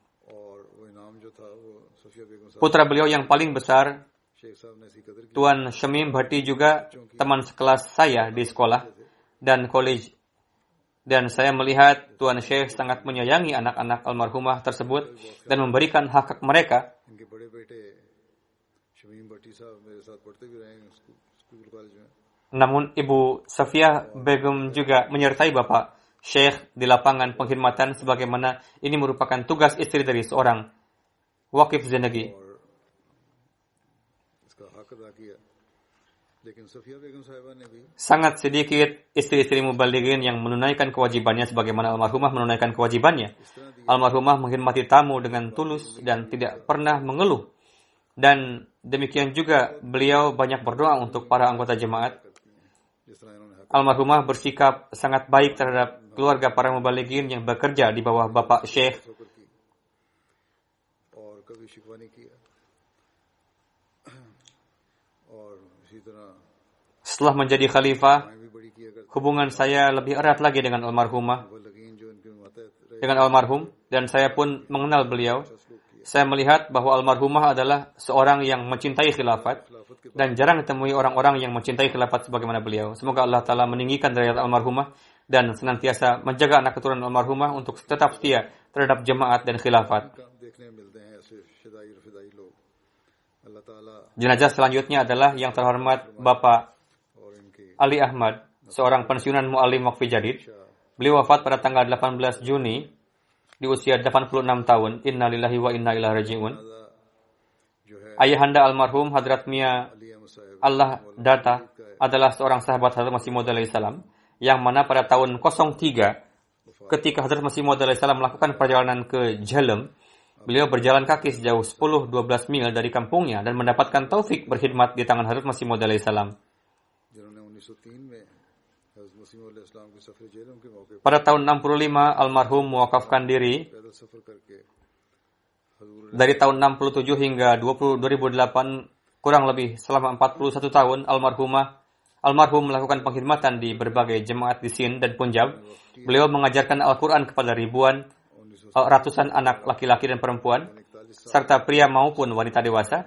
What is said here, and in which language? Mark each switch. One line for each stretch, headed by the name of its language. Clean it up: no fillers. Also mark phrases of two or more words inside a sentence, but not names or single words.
Indonesian: Putra beliau yang paling besar, Tuan Shamim Bhatti, juga teman sekelas saya di sekolah dan college Dan saya melihat Tuan Syekh sangat menyayangi anak-anak almarhumah tersebut dan memberikan hak mereka.
Urdu: ان کے بڑے بیٹے شمیم بھٹی صاحب میرے ساتھ پڑھتے بھی رہے ہیں
English: school college
Urdu: میں.
Indonesian: Namun Ibu Safia Begum juga menyertai Bapak Syekh di lapangan pengkhidmatan sebagaimana ini merupakan tugas istri dari seorang
Urdu: واقف زندگی. اور اس کا حق ادا کیا. لیکن صفیہ بیگم صاحبہ نے بھی
Indonesian: Sangat sedikit istri-istri mubalighin yang menunaikan kewajibannya sebagaimana almarhumah menunaikan kewajibannya. Almarhumah menghormati tamu dengan tulus dan tidak pernah mengeluh. Dan demikian juga beliau banyak berdoa untuk para anggota jemaat.
Urdu: جس طرح انہوں نے حق
Indonesian: Almarhumah bersikap sangat baik terhadap keluarga para mubalighin yang bekerja di bawah Bapak Syekh.
Urdu: ٹھوکر کی اور کبھی شکوہ نہیں کیا. اور اسی طرح
Indonesian: Setelah menjadi khalifah,
Urdu: دعائیں بھی بڑی کیا کرتے.
Indonesian: hubungan saya lebih erat lagi dengan almarhumah,
Urdu: وہ لگین جو ان کے ماتحت رہے
Indonesian: dengan almarhum, dan saya pun mengenal beliau.
Urdu: سلوک کیا.
Indonesian: Saya melihat bahwa almarhumah adalah seorang yang mencintai khilafat
Urdu: خلافت کے
Indonesian: dan jarang ditemui orang-orang yang mencintai khilafat sebagaimana beliau. Semoga Allah Ta'ala meninggikan derajat almarhumah dan senantiasa menjaga anak keturunan almarhumah untuk tetap setia terhadap jemaat dan khilafat.
Urdu: کام دیکھنے میں ملتے ہیں ایسے شیدائی اور فدائی لوگ. اللہ تعالیٰ
Indonesian: Jenazah selanjutnya adalah yang terhormat Bapak
Urdu: اور ان کے
Indonesian: Ali Ahmad, seorang pensiunan mu'alim Waqfi Jadid. Beliau wafat pada tanggal 18 Juni di usia 86 tahun.
Arabic: إنا لله وإنا إليه راجعون.
Urdu: جو ہے
Indonesian: Ayahanda almarhum Hadrat Mia
Urdu: علی احمد صاحب
Indonesian: Allah Data adalah seorang sahabat Hadrat Masih Maud alaihissalam yang mana pada tahun 03 ketika Hadrat Masih Maud alaihissalam melakukan perjalanan ke Jhelum, beliau berjalan kaki sejauh 10-12 mil dari kampungnya dan mendapatkan taufik berkhidmat di tangan Hadrat Masih Maud alaihissalam.
Urdu: جنہوں نے 1903 میں حضرت مسیح موعود علیہ السلام کے سفر جہلم کے موقع پر
Indonesian: Pada tahun 65 almarhum mewakafkan diri.
Urdu: پیدل سفر کر کے حضور
Indonesian: Dari tahun 67 hingga 2008 kurang lebih selama 41 tahun almarhum melakukan pengkhidmatan di berbagai jemaat di Sind dan Punjab. Beliau mengajarkan Al-Quran kepada ratusan anak laki-laki dan perempuan serta pria maupun wanita dewasa.